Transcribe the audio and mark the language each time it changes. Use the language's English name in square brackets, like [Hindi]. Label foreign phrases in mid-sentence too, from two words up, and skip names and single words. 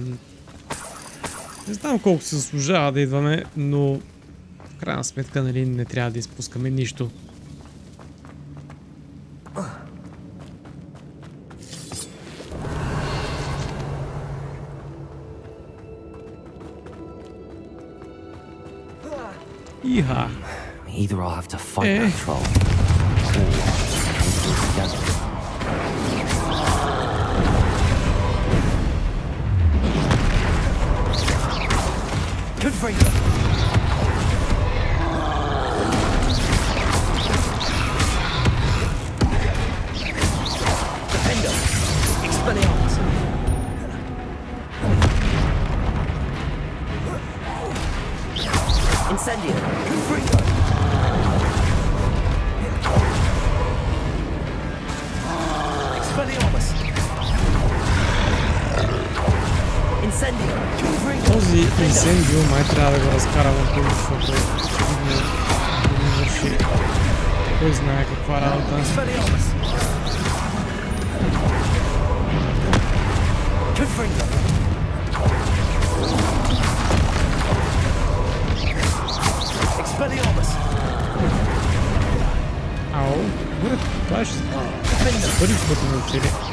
[Bulgarian] Не знам колко се заслужава да идваме, но в крайна сметка, нали, не трябва да изпускаме нищо. Иха! [English] Either I'll have to fight that troll, or we'll do it together. [Latin] Confringo. Defendo. Expelliarmus. Incendio. Confringo. Expelliarmus. Incendio. [Bulgarian] Този инсендио май трябва да го разкарам от това, защото не върши кой знае каква работа. Ау, добре, това ще първи път ме учили.